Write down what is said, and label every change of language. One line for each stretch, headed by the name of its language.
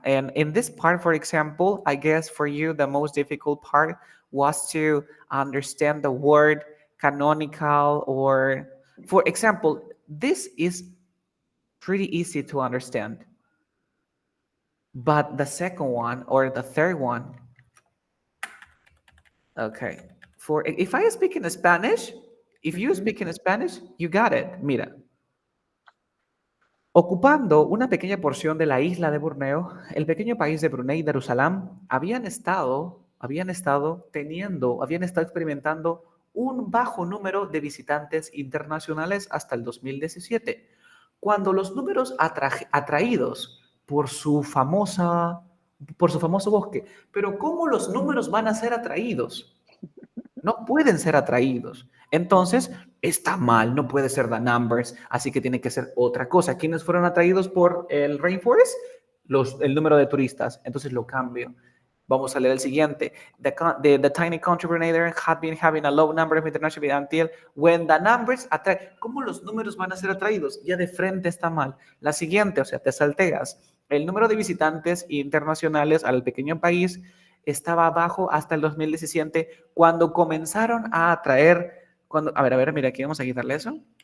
English: And in this part, for example, I guess for you, the most difficult part was to understand the word canonical, or, for example, this is pretty easy to understand. But the second one or the third one, okay. For if I speak in Spanish, if you Ujú. speak in Spanish, you got it.
Spanish: Mira, ocupando una pequeña porción de la isla de Borneo, el pequeño país de Brunei y Darussalam habían estado experimentando un bajo número de visitantes internacionales hasta el 2017, cuando los números atraídos por su famoso bosque. Pero ¿cómo los números van a ser atraídos? No pueden ser atraídos. Entonces, está mal, no puede ser
English: the numbers,
Spanish: así que tiene que ser otra cosa. ¿Quiénes fueron atraídos por el rainforest? El número de turistas. Entonces lo cambio. Vamos a leer el siguiente.
English: The tiny country of Netherlands had been having a low number of international until when the numbers attract.
Spanish: ¿Cómo los números van a ser atraídos? Ya de frente está mal. La siguiente, o sea, te salteas. El número de visitantes internacionales al pequeño país estaba bajo hasta el 2017 cuando comenzaron a atraer, a ver, mira aquí, vamos a quitarle eso.